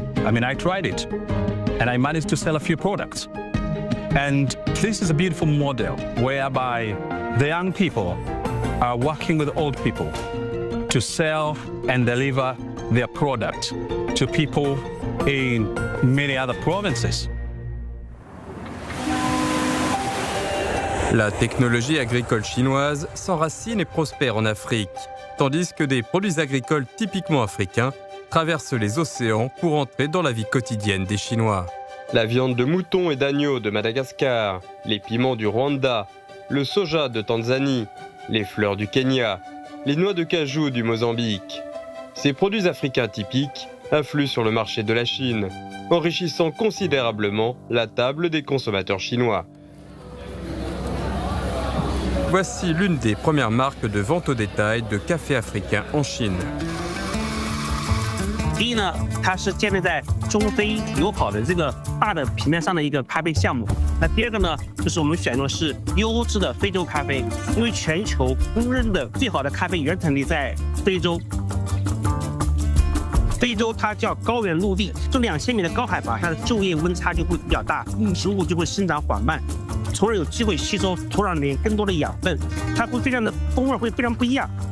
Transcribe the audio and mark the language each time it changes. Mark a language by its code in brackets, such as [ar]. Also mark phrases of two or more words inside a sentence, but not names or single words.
[en] I mean, I tried it, and I managed to sell a few products. And this is a beautiful model whereby the young people are working with old people to sell and deliver their product to people in many other provinces. [fr] La technologie agricole chinoise s'enracine et prospère en Afrique, tandis que des produits agricoles typiquement africains traversent les océans pour entrer dans la vie quotidienne des Chinois. La viande de mouton et d'agneau de Madagascar, les piments du Rwanda, le soja de Tanzanie, les fleurs du Kenya, les noix de cajou du Mozambique. Ces produits africains typiques affluent sur le marché de la Chine, enrichissant considérablement la table des consommateurs chinois. Voici l'une des premières marques de vente au détail de café africain en Chine. [zh] 第一呢，它是建立在中非友好的这个大的平面上的一个咖啡项目。那第二个呢，就是我们选用的是优质的非洲咖啡，因为全球公认的最好的咖啡原产地在非洲。非洲它叫高原陆地，这2000米的高海拔，它的昼夜温差就会比较大，植物就会生长缓慢，从而有机会吸收土壤里面更多的养分，它会非常的风味会非常不一样。